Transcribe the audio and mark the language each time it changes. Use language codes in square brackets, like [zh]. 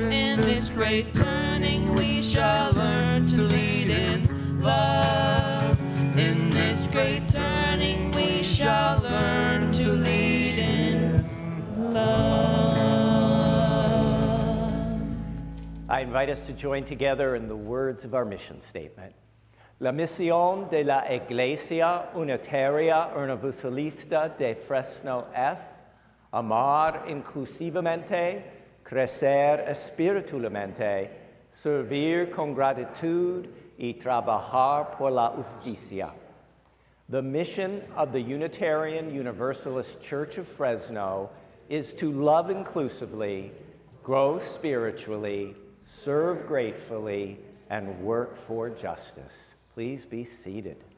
[en] In this great turning we shall learn to lead in love. In this great turning we shall learn to lead in love. I invite us to join together in the words of our mission statement. [es] La misión de la Iglesia Unitaria Universalista de Fresno es amar inclusivamente, crecer espiritualmente, servir con gratitud y trabajar por la justicia. [en] The mission of the Unitarian Universalist Church of Fresno is to love inclusively, grow spiritually, serve gratefully, and work for justice. Please be seated.